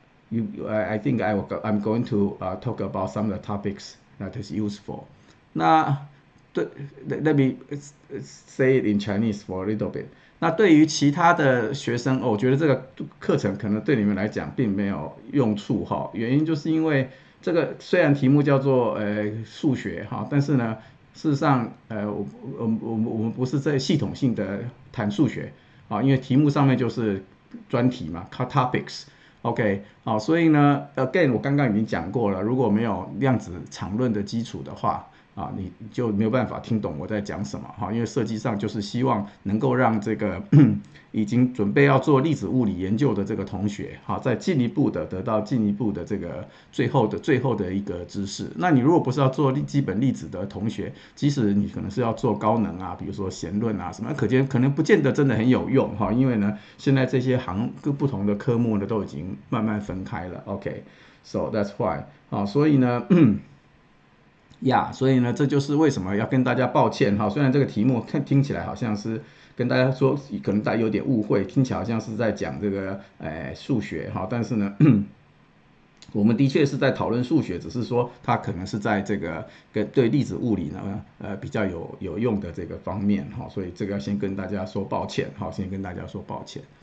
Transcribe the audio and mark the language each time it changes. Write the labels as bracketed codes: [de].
[en] I think I'm going to talk about some of the topics that is useful. Let me say it in Chinese for a little bit. [zh] 那对于其他的学生，我觉得这个课程可能对你们来讲并没有用处哈。原因就是因为这个虽然题目叫做数学哈，但是呢，事实上我们不是在系统性的谈数学啊，因为题目上面就是专题嘛 ，topics。OK， 好，所以呢 ，again 我刚刚已经讲过了，如果没有量子场论的基础的话，你就没有办法听懂我在讲什么哈，因为设计上就是希望能够让这个已经准备要做粒子物理研究的这个同学哈，再进一步的得到进一步的这个最后的一个知识。那你如果不是要做基本粒子的同学，即使你可能是要做高能啊，比如说弦论啊什么，可能不见得真的很有用哈，因为呢，现在这些各不同的科目呢都已经慢慢分开了。 [en] OK，so that's why [zh] 所以呢。所以呢，这就是为什么要跟大家抱歉哈。虽然这个题目听起来好像是跟大家说，可能大家有点误会，听起来好像是在讲这个数学哈，但是呢，我们的确是在讨论数学，只是说它可能是在这个对粒子物理呢比较有用的这个方面哈，所以这个要先跟大家说抱歉哈，先跟大家说抱歉。